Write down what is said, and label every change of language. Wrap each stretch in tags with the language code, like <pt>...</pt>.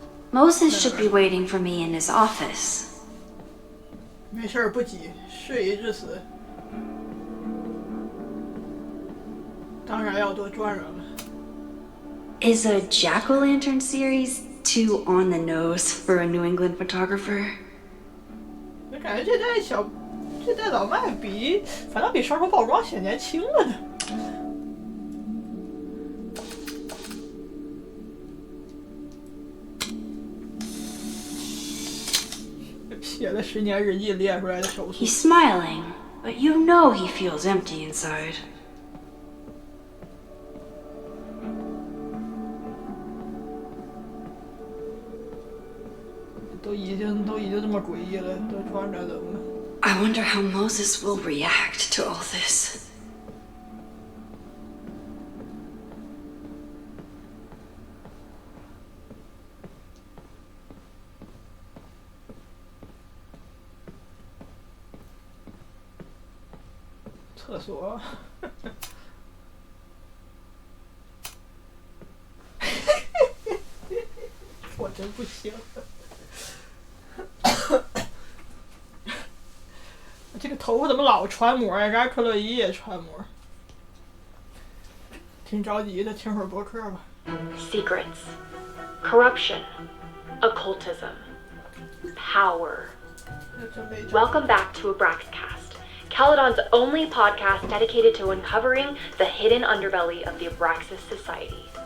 <en>Moses should be waiting for me in his office.</en> <zh>没事儿，不急，事已至此，当然要多转转了。</zh> <en>Is a jack-o'-lantern series too on the nose for a New England photographer?</en> <zh>我感觉这代老麦反倒比上周曝光显年轻了呢。写了10年日记列出来的手速。</zh> <en>He's smiling, but you know he feels empty inside.</en> <zh>都已经这么诡异了，都转转怎么了？</zh> <en>I wonder how Moses will react to all this.</en> <zh>厕所。我真不行。这个头发怎么老穿膜呀？这克洛伊也穿膜，挺着急的，听会儿播客吧。</zh> <en>Secrets, corruption, occultism, power. Welcome back to Abraxcast, Caledon's only podcast dedicated to uncovering the hidden underbelly of the Abraxas Society.</en>